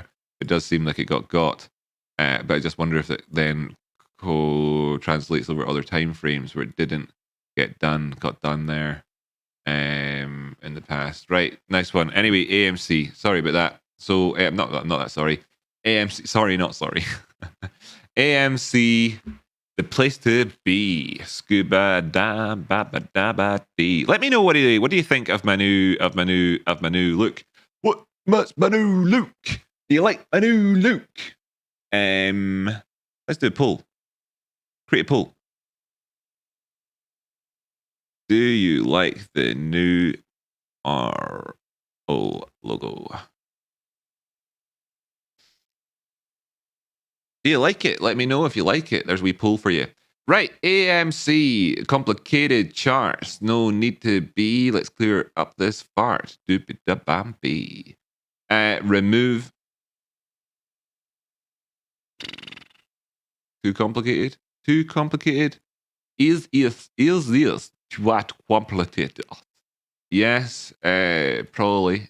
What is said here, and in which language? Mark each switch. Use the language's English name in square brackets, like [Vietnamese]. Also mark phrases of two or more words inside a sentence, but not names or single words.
[English] It does seem like it got, but I just wonder if it then translates over other time frames where it didn't get done, got done there in the past. Right, nice one. Anyway, AMC. Sorry about that. So not that. Sorry. AMC. Sorry, not sorry. AMC. The place to be. Scuba da ba ba da ba dee. Let me know what do you think of my new look. What's my new look? Do you like my new look? Let's do a poll. Create a poll. Do you like the new RO logo? Do you like it? Let me know if you like it. There's a wee poll for you. Right, AMC, complicated charts. No need to be. Let's clear up this fart. Doopy-da-bam-bee. Remove. Too complicated? Too complicated? Is this what complicated? Yes, probably.